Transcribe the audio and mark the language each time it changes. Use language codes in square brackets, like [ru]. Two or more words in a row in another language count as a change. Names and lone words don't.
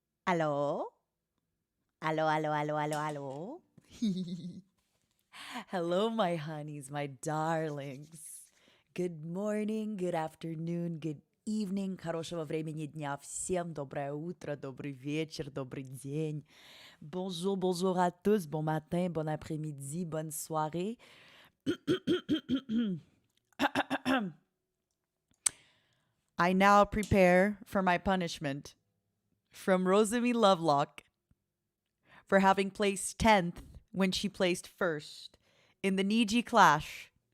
[en] Hello? Hello, hello, hello, hello, hello. Hello, my honeys, my darlings. Good morning, good afternoon, good evening. [ru] Хорошего времени дня всем. Доброе утро, добрый вечер, добрый день. [fr] Bonjour, bonjour à tous. Bon matin, bon après-midi, bonne soirée. [en] I now prepare for my punishment from Rosamie Lovelock for having placed 10th when she placed first in the Niji Clash.